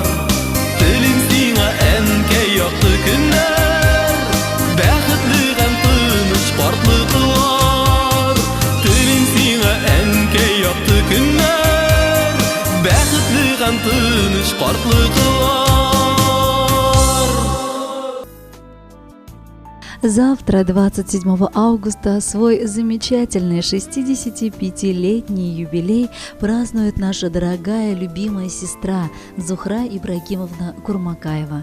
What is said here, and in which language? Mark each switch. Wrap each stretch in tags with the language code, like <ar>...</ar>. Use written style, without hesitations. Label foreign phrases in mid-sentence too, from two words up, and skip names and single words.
<tt>Телем сиңа әнкәй якты көннәр, бәхетле һәм тыныч картлыклар. Телем сиңа әнкәй якты көннәр, бәхетле һәм тыныч картлыклар.</tt> <ru>Завтра, 27 августа, свой замечательный 65-летний юбилей празднует наша дорогая, любимая сестра Зухра Ибрагимовна Курмакаева.</ru>